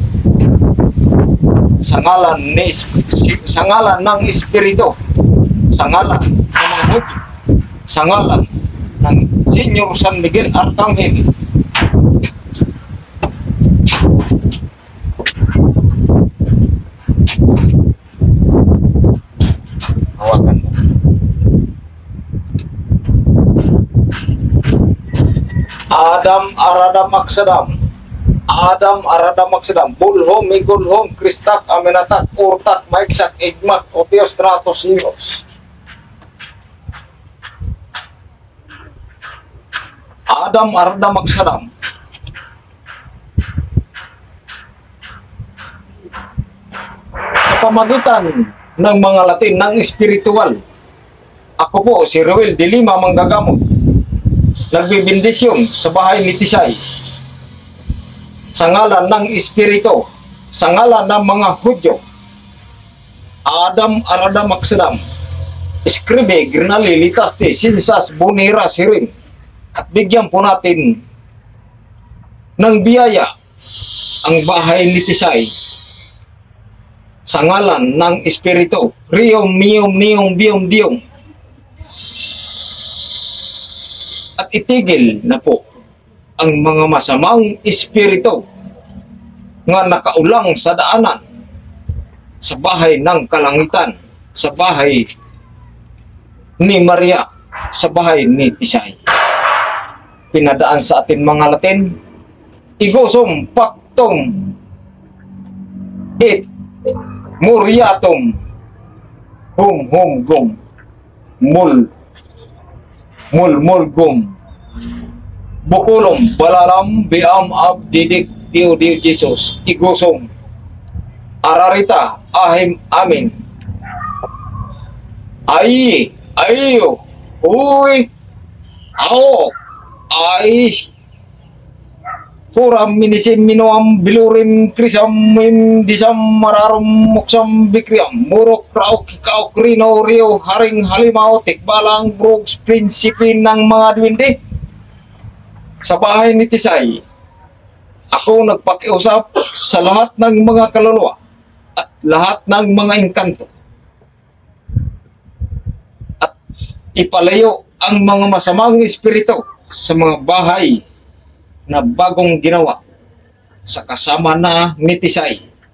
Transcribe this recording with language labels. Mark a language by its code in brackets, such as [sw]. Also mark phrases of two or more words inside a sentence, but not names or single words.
[tl] Sa ngalan ng espiritu, sa ngalan sa mga hudi, sa ngalan ng Senyor San Miguel Arcangel. Hawakan mo. Adam Aradam Aksadam, Bulhom, Migulhom, Kristak, Aminatak, Urtak, Maiksak, Igmak, Otios, Tratos, Lios. Adam Aradam Aksadam. Sa pamagitan ng mga Latin, ng espiritual, ako po, si Rowel Dilima Manggagamot, nagbibindisyon sa bahay ni Tisay sa ngalan ng espiritu, sa ngalan ng mga Hudyo. Adam Aradam Aksadam, Escribe, Grinali, Litaste, Sinsas, Bunira, Sirin. At bigyan po natin ng biyaya ang bahay ni Tisay sa ngalan ng espiritu. Riom, miom, niom, biom, diom. At itigil na po ang mga masamang espiritu nga nakaulang sa daanan sa bahay ng kalangitan, sa bahay ni Maria, sa bahay ni Tisay. pinadaan sa atin mga Latin. Igosum pactum et muriatum hum gum mul gum bukulum balalam biam abdidik dio Jesus. Igosum ararita ahim amin ayo uy ao ais puram minisim minuam bilurim krisam mim disam mararum muksam bikriam muruk rauk kikauk rino rio haring halimau tikbalang brugs prinsipin ng mga duwende. Sa bahay ni Tisay, ako nagpakiusap sa lahat ng mga kaluluwa at lahat ng mga engkanto at ipalayo ang mga masamang espiritu sa mga bahay na bagong ginawa sa kasama na ni Tisay.